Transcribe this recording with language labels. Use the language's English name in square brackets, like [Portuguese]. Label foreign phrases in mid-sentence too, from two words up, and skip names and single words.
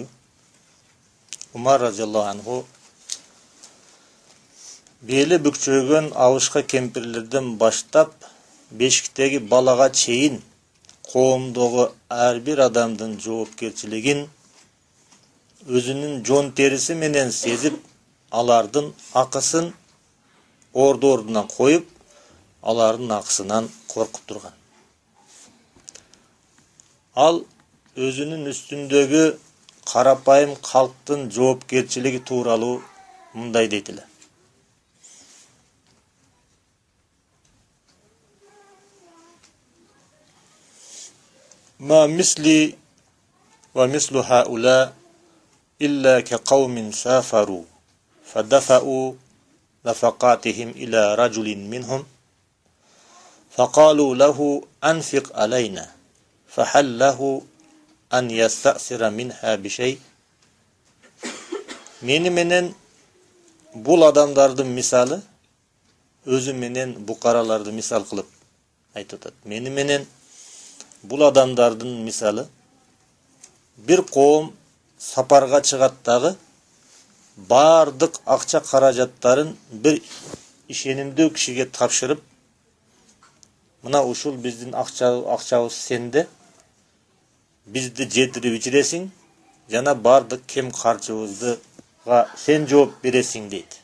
[Kyrgyz] Умар разияллаху анху бели бүкчөгөн абышка кемпирлерден баштап бешиктеги балага чейин коомдогу ар бир адамдын жоопкерчилигин өзүнүн жон териси менен сезип, алардын акысын ордуна коюп, алардын акысынан коркуп турган. Ал өзүнүн үстүндөгү карапайым калктын жоопкерчилиги тууралуу мындай дейт эле. [Arabic] ما مثلي ومثل هؤلاء إلا كقوم سافروا فدفعوا نفقاتهم إلى رجل منهم فقالوا له أنفق علينا فهل له أن يستأثر منها بشيء. [Kyrgyz] Мени менен бул адамдардын мисалы өзү менен букараларды мисал кылып айтып атат. Мени менен бул адамдардын мисалы бир коом сапарга чыгат дагы бардык акча каражаттарын бир ишенимдүү кишиге тапшырып, мына ушул биздин акчабыз сенде, бизди жетирип ичиресиң жана бардык кем карчыбызга сен жооп бересиң дейт.